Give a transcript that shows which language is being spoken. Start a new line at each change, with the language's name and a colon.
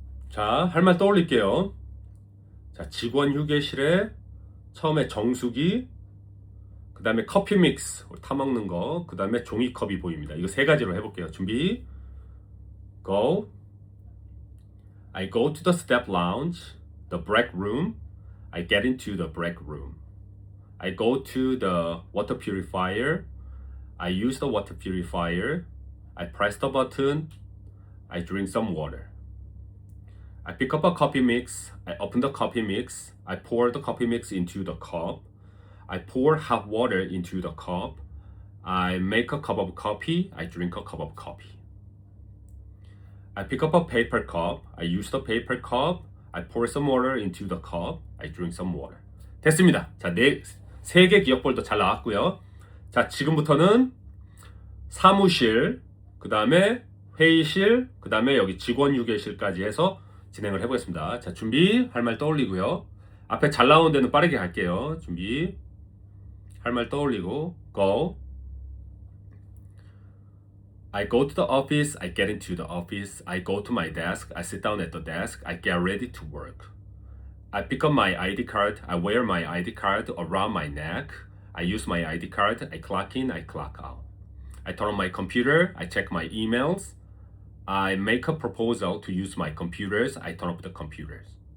Korean: 자, 할 말 떠올릴게요. 자, 직원 휴게실에 처음에 정수기, 그 다음에 커피 믹스, 타먹는 거, 그 다음에 종이컵이 보입니다. 이거 3가지로 해볼게요. 준비, go.
English: I go to the step lounge, the break room. I get into the break room. I go to the water purifier. I use the water purifier. I press the button. I drink some water. I pick up a coffee mix. I open the coffee mix. I pour the coffee mix into the cup. I pour hot water into the cup. I make a cup of coffee. I drink a cup of coffee. I pick up a paper cup. I use the paper cup. I pour some water into the cup. I drink some water.
Korean: 됐습니다. 자, 3개 기억볼도 잘 나왔고요. 자, 지금부터는 사무실, 그 다음에 회의실, 그 다음에 여기 직원 휴게실까지 해서 진행을 해보겠습니다. 자, 준비, 할 말 떠올리고요. 앞에 잘 나오는 데는 빠르게 갈게요. 준비, 할 말 떠올리고, go.
English: I go to the office, I get into the office, I go to my desk, I sit down at the desk, I get ready to work. I pick up my ID card, I wear my ID card around my neck, I use my ID card, I clock in, I clock out. I turn on my computer, I check my emails, I make a proposal to use my computers, I turn up the computers.